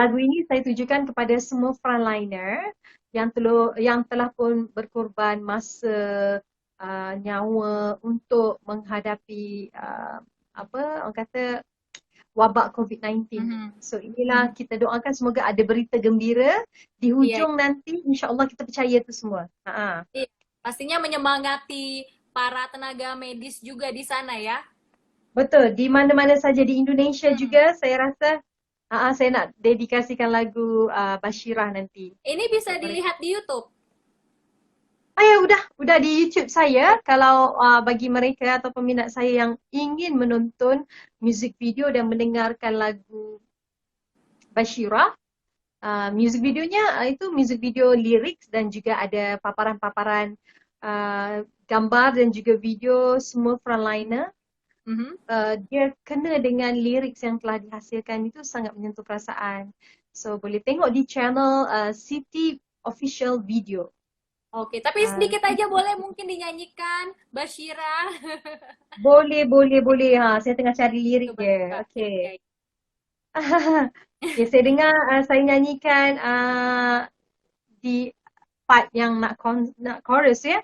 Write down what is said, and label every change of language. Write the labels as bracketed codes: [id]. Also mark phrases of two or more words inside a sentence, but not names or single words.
[ms] Lagu ini saya tujukan kepada semua frontliner yang telah pun berkorban masa nyawa untuk menghadapi apa orang kata wabak COVID-19 ni. Mhm. So inilah Mhm. kita doakan semoga ada berita gembira di [id] Iya, [ms] hujung nanti, insya-Allah kita percaya tu semua. [id] iya. Pastinya menyemangati para tenaga medis juga di sana ya. [ms] Betul, di mana-mana saja di Indonesia Hmm. juga saya rasa saya nak dedikasikan lagu Bashirah nanti [id] Ini bisa [ms] untuk mereka. [id] dilihat di YouTube. [ms] Ya udah di YouTube saya. Kalau bagi mereka atau peminat saya yang ingin menonton music video dan mendengarkan lagu Bashirah, [en] music videonya [ms] itu [en] music video lyrics [ms] dan juga ada paparan-paparan gambar dan juga video semua frontliner. Mhm. Dia kena dengan lyrics yang telah dihasilkan itu sangat menyentuh perasaan. So boleh tengok di channel City Official Video. [id] Oke, tapi Uh, sedikit aja boleh mungkin dinyanyikan Bashira. [ms] boleh. Saya tengah cari lirik [id] Coba, [ms] dia. [id] coba. Okey. Ya, ya. [ms] Okay, saya dengar saya nyanyikan di part yang nak chorus ya.